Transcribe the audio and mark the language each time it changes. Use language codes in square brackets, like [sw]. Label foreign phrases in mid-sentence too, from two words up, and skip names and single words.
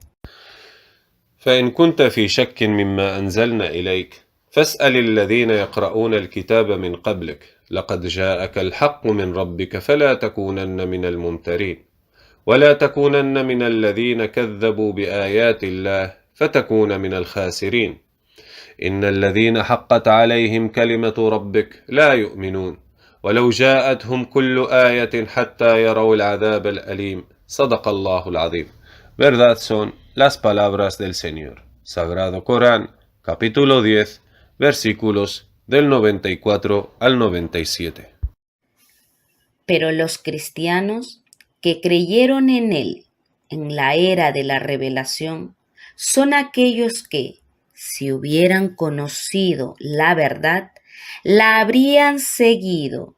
[ar] فإن كنت في شك مما أنزلنا إليك فاسأل الذين يقرؤون الكتاب من قبلك لقد جاءك الحق من ربك فلا تكونن من الممترين ولا تكونن من الذين كذبوا بآيات الله فتكون من الخاسرين إن الذين حقت عليهم كلمة ربك لا يؤمنون ولو جاءتهم كل آية حتى يروا العذاب الأليم صدق الله العظيم. [es] Verdad son las palabras del Señor. Sagrado Corán, capítulo 10, versículos del 94 al 97. Pero los cristianos que creyeron en Él en la era de la revelación son aquellos que, si hubieran conocido la verdad, la habrían seguido.